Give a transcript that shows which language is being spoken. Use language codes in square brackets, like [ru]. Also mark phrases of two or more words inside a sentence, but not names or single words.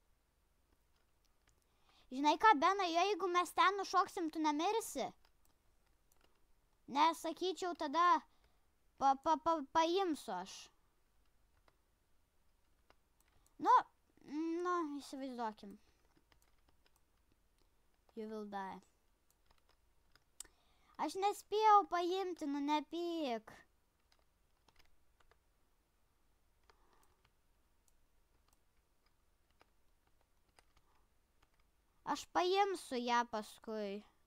[lt] Žinai ką, Benai, jeigu mes ten nušoksim, tu nemirsi? Nes, sakyčiau, tada paimsiu aš. Nu, įsivaizduokim. [en] You will die. [lt] Aš nespėjau paimti, nu nepyk. Aš paimsiu ją paskui.